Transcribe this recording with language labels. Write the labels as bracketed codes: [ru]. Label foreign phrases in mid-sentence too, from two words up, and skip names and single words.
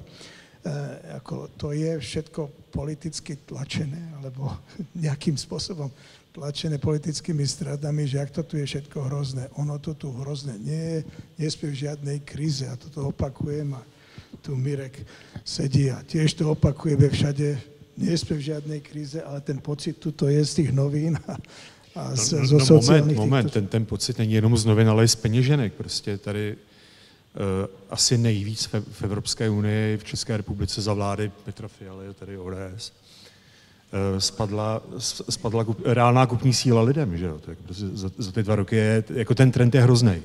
[sk] To je všetko politicky tlačené, alebo nejakým spôsobom tlačené politickými stradami, že ak to tu je všetko hrozné. Ono to tu hrozné nie je, nie sme v žiadnej kríze. A toto opakujem a tu Mirek sedí a tiež to opakujeme všade. Nie sme v žiadnej kríze, ale ten pocit tuto je z tých novín a zo sociálnych... [cs] Moment, ten pocit není jenom z novin, ale i z peněženek. Prostě tady asi nejvíc v Evropské unii, v České republice za vlády Petra Fialy, tady ODS, spadla reálná kupní síla lidem, že jo? Tak za ty 2 roky je, jako ten trend je hroznej.